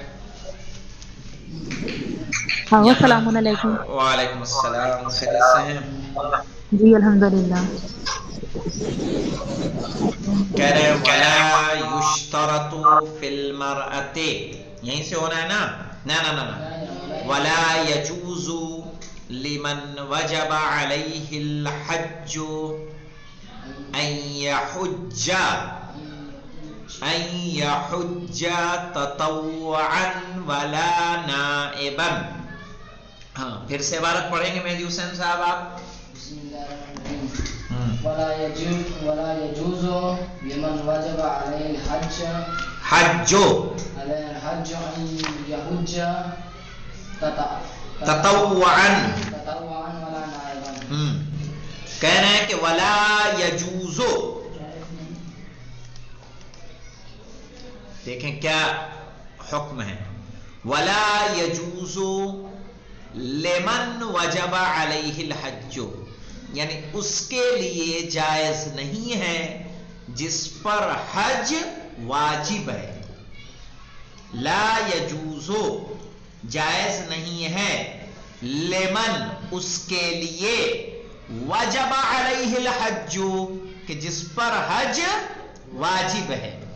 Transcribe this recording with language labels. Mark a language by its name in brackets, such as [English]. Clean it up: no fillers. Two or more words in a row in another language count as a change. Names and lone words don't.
[Arabic] السلام عليكم. وعليكم السلام, [Urdu] خیریت سے ہیں? جی الحمدللہ. کہہ رہے ہیں [Arabic] ولا يشترط في المرأة, [Urdu] یہیں سے ہونا ہے نا? نا نا نا نا, [Arabic] ولا يجوز لمن وجب عليه الحج أن يحج تطوعا ولا نائبا. [Urdu] ہاں، پھر سے عبارت پڑھیں گے مہدی حسین صاحب آپ. [Arabic] ولا يجوز لمن وجب عليه الحج أن يحج تطوعا. ولا نائبا. [Urdu] کہہ رہے ہیں کہ [Arabic] ولا يجوز, [Urdu] دیکھیں کیا حکم ہے. [Arabic] ولا يجوز لمن وجب عليه الحج, [Urdu] یعنی اس کے لیے جائز نہیں ہے جس پر حج واجب ہے. [Arabic] لا يجوز, [Urdu] جائز نہیں ہے، لمن، اس کے لیے, [Arabic] وجب عليه الحج, [Urdu] کہ جس پر حج واجب ہے.